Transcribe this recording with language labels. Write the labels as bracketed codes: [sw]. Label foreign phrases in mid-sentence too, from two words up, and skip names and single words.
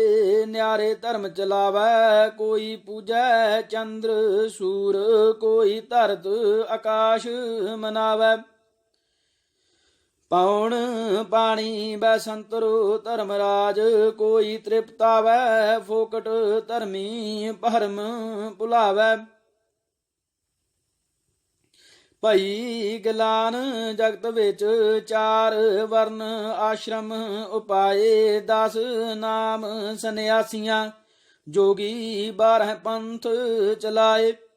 [pa] ਨਿਆਰੇ ਧਰਮ ਚਲਾਵੈ, ਕੋਈ ਪੂਜੈ ਚੰਦ੍ਰ ਸੂਰ। ਕੋਈ ਧਰਤ ਆਕਾਸ਼ ਮਨਾਵੈ, ਪੌਨ ਪਾਨੀ ਬੈਸੰਤਰੋ ਧਰਮਰਾਜ। ਕੋਈ ਤ੍ਰਿਪਤਾਵੈ ਫੋਕਟ ਧਰਮੀ, ਭਰਮ ਭੁਲਾਵੈ। ਭਈ ਗਿਲਾਨ ਜਗਤ ਵਿੱਚ ਚਾਰ ਵਰਨ ਆਸ਼ਰਮ ਉਪਾਏ। 10 ਨਾਮ ਸੰਨਿਆਸੀਆਂ, ਜੋਗੀ 12 ਪੰਥ ਚਲਾਏ।